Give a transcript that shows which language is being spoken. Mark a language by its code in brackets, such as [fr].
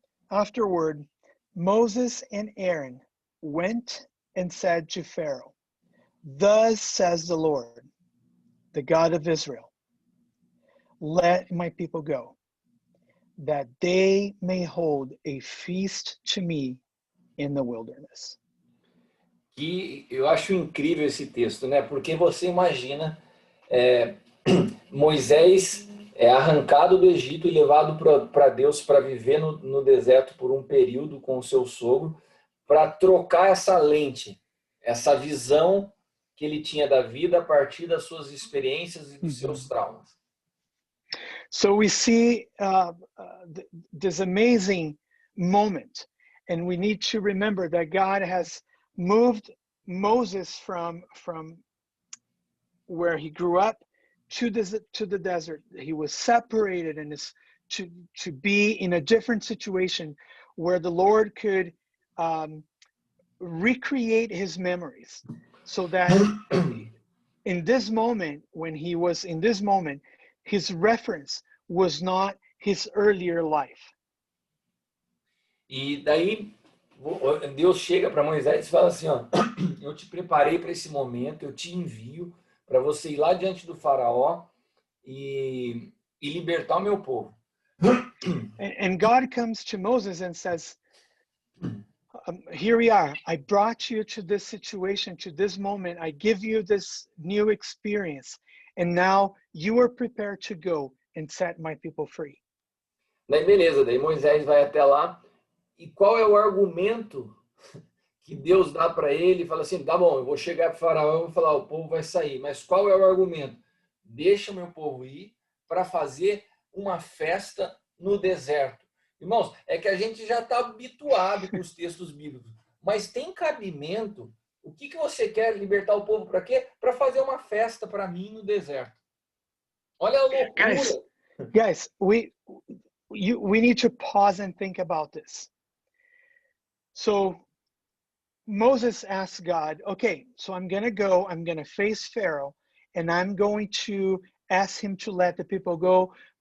[en] Afterward, Moses and Aaron went and said to Pharaoh, "Thus says the Lord, the God of Israel, let my people go, that they may hold a feast to me in the wilderness." [pt] Que eu acho incrível esse texto, né? Porque você imagina Moisés é arrancado do Egito e levado para Deus para viver no deserto por um período com o seu sogro, para trocar essa lente, essa visão que ele tinha da vida a partir das suas experiências e dos seus traumas. [en] So we see this amazing moment, and we need to remember that God has moved Moses from where he grew up to the desert. He was separated and is to be in a different situation where the Lord could recreate his memories, so that in this moment, when he was in this moment, his reference was not his earlier life. [pt] E daí Deus chega para Moisés e fala assim, ó, eu te preparei para esse momento, eu te envio para você ir lá diante do faraó e libertar o meu povo. [en] And God comes to Moses and says, here we are. I brought you to this situation, to this moment. I give you this new experience. And now you are prepared to go and set my people free. [pt] Daí beleza, daí Moisés vai até lá. E qual é o argumento que Deus dá para ele? Fala assim, tá bom, eu vou chegar para o faraó e vou falar, o povo vai sair. Mas qual é o argumento? Deixa meu povo ir para fazer uma festa no deserto. Irmãos, é que a gente já está habituado com os textos bíblicos. Mas tem cabimento. O que você quer libertar o povo para quê? Para fazer uma festa para mim no deserto. Olha a loucura. [en] Guys, we need to pause and think about this. So Moses asked God, okay, so I'm going to go, I'm going to face Pharaoh, and I'm going to ask him to let the people go.